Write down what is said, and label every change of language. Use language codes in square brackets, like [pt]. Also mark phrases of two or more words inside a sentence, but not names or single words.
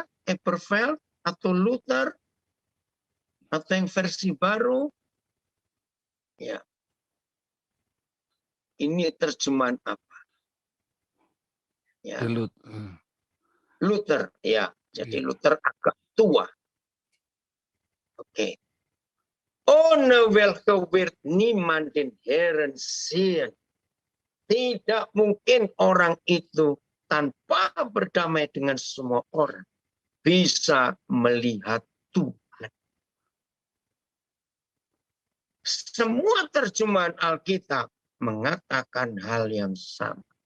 [id] Elberfeld atau Luther? Atau yang versi baru? Ya. Ini terjemahan apa? Ya. Luther, ya. Jadi Luther agak tua. Oke. [de] Ohne welke wird niemand den Herrn sehen. [id] Tidak mungkin orang itu tanpa berdamai dengan semua orang bisa melihat Tuhan. Semua terjemahan Alkitab mengatakan hal yang sama.